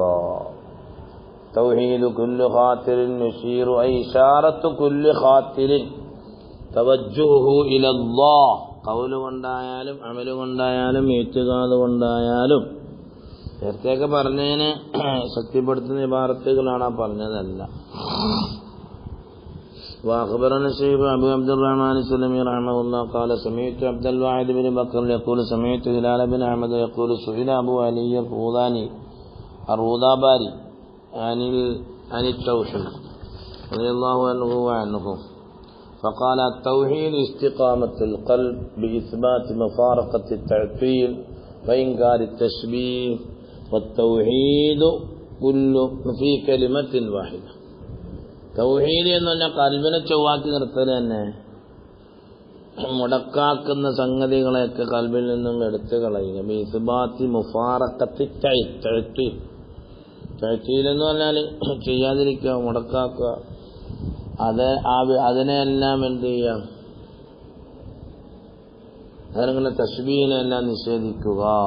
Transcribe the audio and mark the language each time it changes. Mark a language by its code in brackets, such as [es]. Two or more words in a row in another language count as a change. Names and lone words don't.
[ar] توحيد كل خاطر يشير أي إشارة كل خاطر توجه إلى الله, [ml] ഖൗല് കൊണ്ടായാലും അമല് കൊണ്ടായാലും ഇഅ്തിഖാദ് കൊണ്ടായാലും നേരത്തെയൊക്കെ പറഞ്ഞതിന് ശക്തിപ്പെടുത്തുന്ന ഇബാറത്തുകളാണ് ആ പറഞ്ഞതല്ല. [ar] وأخبرنا الشيخ أبو عبد الرحمن السلمي رحمه الله قال سمعت عبد الواحد بن بكر يقول سمعت هلال بن أحمد يقول سئل أبو علي الروضاباري عن التوحيد رضي الله عنه وعنه فقال التوحيد استقامة القلب بإثبات مفارقة التعطيل وإنكار التشبيه والتوحيد كل في كلمة واحدة. [ml] തൗഹീദ് എന്ന് പറഞ്ഞാൽ കൽബിനെ ചൊവ്വാക്കി നിർത്തൽ തന്നെ, മുടക്കാക്കുന്ന സംഗതികളെയൊക്കെ കൽബിൽ നിന്നും എടുത്തു കളയുക. [ar] بإثبات مفارقة التعطيل [ml] എന്ന് പറഞ്ഞാൽ ചെയ്യാതിരിക്കുക, മുടക്കാക്കുക, അതിനെല്ലാം എന്ത് ചെയ്യാം, അതങ്ങനെ തശ്ബീഹിനെല്ലാം നിഷേധിക്കുക.